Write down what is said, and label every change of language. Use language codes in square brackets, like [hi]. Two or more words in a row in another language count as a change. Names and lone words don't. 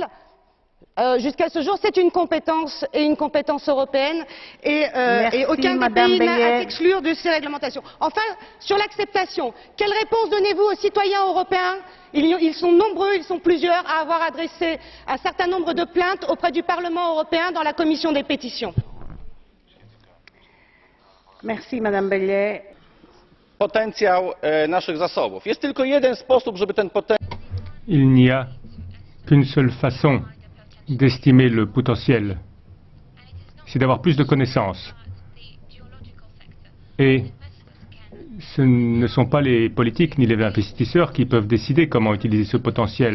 [fr] Jusqu'à ce jour, c'est une compétence européenne et aucun des pays n'a à s'exclure de ces réglementations. Enfin, sur l'acceptation, quelle réponse donnez-vous aux citoyens européens? Ils sont nombreux, ils sont plusieurs à avoir adressé un certain nombre de plaintes auprès du Parlement européen dans la commission des pétitions. Merci, Madame Beyer. [pl] Potencjał naszych zasobów. Jest tylko jeden sposób, żeby ten potencjał... [fr] Il n'y a qu'une seule façon d'estimer le potentiel, c'est d'avoir plus de connaissances. Et ce ne sont pas les politiques ni les investisseurs qui peuvent décider comment utiliser ce potentiel.